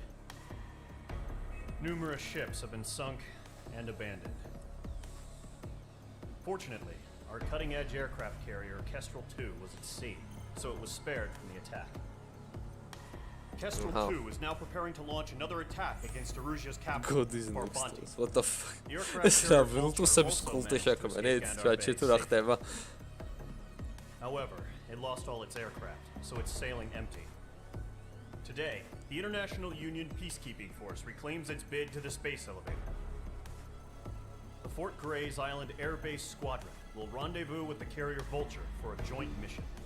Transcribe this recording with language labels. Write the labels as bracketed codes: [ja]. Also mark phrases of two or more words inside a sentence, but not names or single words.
[en] Numerous ships have been sunk and abandoned. Fortunately, our cutting-edge aircraft carrier, Kestrel 2, was at sea, so it was spared from the attack. Kestrel 2 is now preparing to launch another attack against Erusia's capital, God is Farbanti. next. What the fuck? The aircraft [ka] ეს რა [en] carrier [ka] ვილტუსების [en] also managed [ka] კულტი [en] to [ka] შექმნე, [en] escape Gandar [ka] ჩატში [en] Bay [ka] თუ რა [en] safely. [ka] ხდება. [en] However, it lost all its aircraft, so it's sailing empty. Today, the International Union Peacekeeping Force reclaims its bid to the space elevator. The Fort Gray's Island Air Base Squadron will rendezvous with the carrier Vulture for a joint mission.